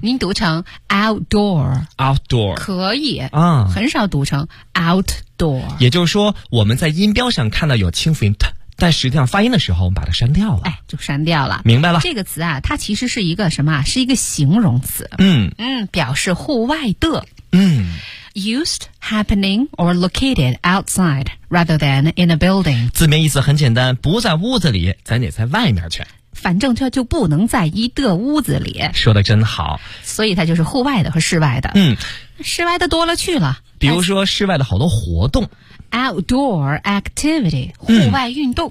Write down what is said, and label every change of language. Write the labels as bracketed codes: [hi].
[zh] 您读成 outdoor。 [en] outdoor。 [zh] 可以。啊、很少读成 outdoor。也就是说我们在音标上看到有轻辅音的，但实际上发音的时候我们把它删掉了。哎，就删掉了。明白了。这个词啊，它其实是一个什么，是一个形容词。嗯。嗯，表示户外的。 [en] Used, happening, or located outside, rather than in a building. [zh] 字面意思很简单，不在屋子里，咱得在外面去。反正他就不能在一个屋子里。说的真好。所以他就是户外的和室外的。嗯，室外的多了去了，比如说室外的好多活动。 [en] Outdoor activity, [zh] 户外运动。